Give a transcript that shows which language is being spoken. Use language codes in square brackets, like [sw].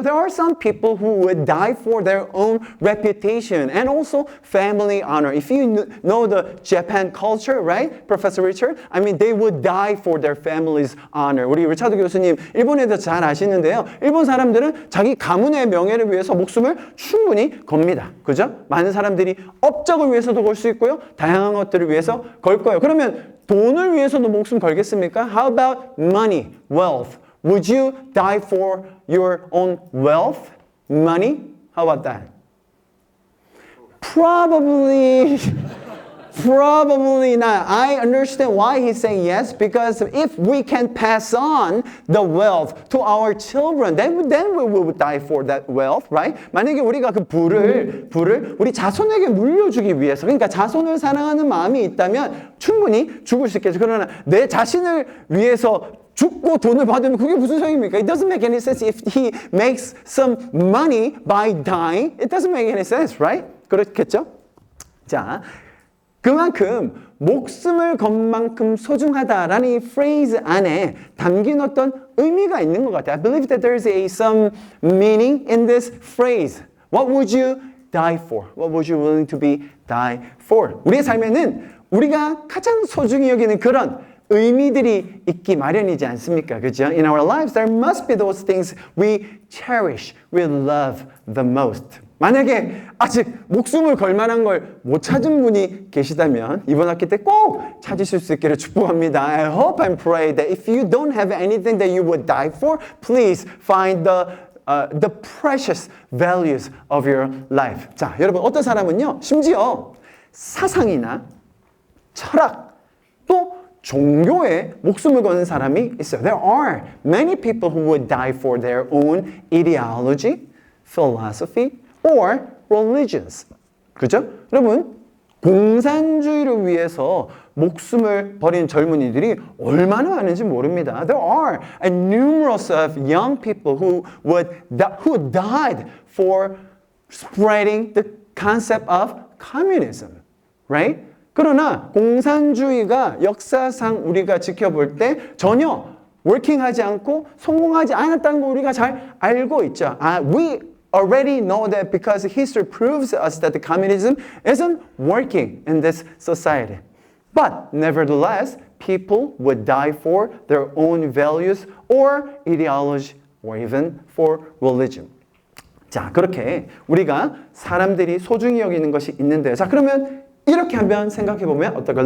[en] There are some people who would die for their own reputation and also family honor. If you know the Japan culture, right, Professor Richard? I mean, they would die for their family's honor. [ko] 우리 리차드 교수님 일본에 대해서 잘 아시는데요. 일본 사람들은 자기 가문의 명예를 위해서 목숨을 충분히 겁니다. 그죠? 많은 사람들이 업적을 위해서도 걸 수 있고요. 다양한 것들을 위해서 걸 거예요. 그러면 돈을 위해서도 목숨 걸겠습니까? [en] How about money, wealth? Would you die for your own wealth, money? How about that? Probably Probably not. I understand why he's saying yes, because if we can pass on the wealth to our children, then we will die for that wealth, right? [ko] 만약에 우리가 그 부를 우리 자손에게 물려주기 위해서, 그러니까 자손을 사랑하는 마음이 있다면 충분히 죽을 수 있겠죠. 그러나 내 자신을 위해서 죽고 돈을 받으면 그게 무슨 소용입니까? [en] It doesn't make any sense. If he makes some money by dying, it doesn't make any sense, right? [ko] 그렇겠죠? 자, 그만큼 목숨을 건 만큼 소중하다라는 이 phrase 안에 담긴 어떤 의미가 있는 것 같아요. [en] I believe that there is some meaning in this phrase. What would you die for? What would you willing to be die for? [ko] 우리의 삶에는 우리가 가장 소중히 여기는 그런 의미들이 있기 마련이지 않습니까? 그죠? [en] In our lives, there must be those things we cherish, we love the most. [ko] 만약에 아직 목숨을 걸 만한 걸 못 찾은 분이 계시다면 이번 학기 때 꼭 찾으실 수 있기를 축복합니다. [en] I hope and pray that if you don't have anything that you would die for, please find the precious values of your life. [ko] 자, 여러분 어떤 사람은요, 심지어 사상이나 철학 또 종교에 목숨을 거는 사람이 있어요. [en] There are many people who would die for their own ideology, philosophy, or religions. [ko] 그죠? 여러분, 공산주의를 위해서 목숨을 버린 젊은이들이 얼마나 많은지 모릅니다. [en] There are numerous of young people who died for spreading the concept of communism, right? [ko] 그러나 공산주의가 역사상 우리가 지켜볼 때 전혀 워킹하지 않고 성공하지 않았다는 거 우리가 잘 알고 있죠. [en] We already know that because history proves us that the communism isn't working in this society. But nevertheless, people would die for their own values or ideology or even for religion. [ko] 자, 그렇게 우리가 사람들이 소중히 여기는 것이 있는데, 자, 그러면 이렇게 한번 생각해 보면 어떨까요?